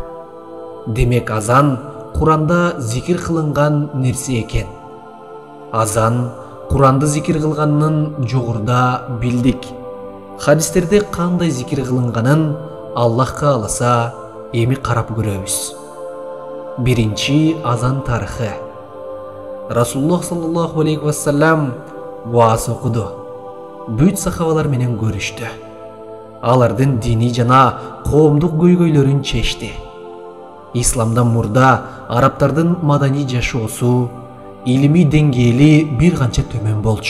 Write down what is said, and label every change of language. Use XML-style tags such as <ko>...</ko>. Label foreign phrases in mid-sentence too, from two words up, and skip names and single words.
<ky>Демек азан Куранда зикир кылынган нерсе экен. Азан Куранды зикир кылганын жогоруда билдик. Хадистерде кандай зикир кылынганын Аллах кааласа эми карап көрөбүз. Биринчи азан тарыхы. Расулуллах</ky> <ar>صلى الله عليه وسلم</ar> <ky>вааз окуду. Бүт сахабалар менен көрүштү. Алардын дини жана коомдук көйгөйлөрүн чечти. Исламдан мурда арабтардын мадани жашоосу, илимий деңгээли бир канча төмөн болчу.</ky>